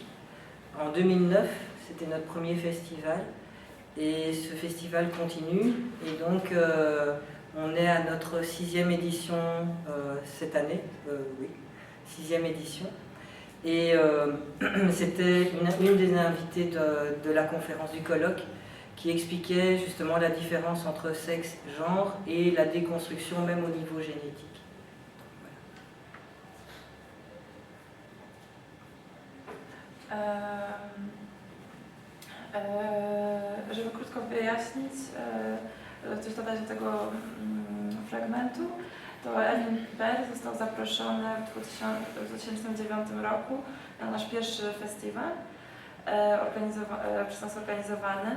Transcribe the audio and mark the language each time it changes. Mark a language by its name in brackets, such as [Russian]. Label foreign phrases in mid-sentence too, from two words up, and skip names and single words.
[French] En 2009, c'était notre premier festival et ce festival continue et donc on est à notre 6e édition cette année, oui, 6e édition. Et c'était une des invitées de la conférence du colloque qui expliquait justement la différence entre sexe, genre et la déconstruction même au niveau génétique. [Polish] Żeby krótko wyjaśnić, coś dodać do tego fragmentu, to Erwin Ber został zaproszony w 2009 roku na nasz pierwszy festiwal przez nas organizowany.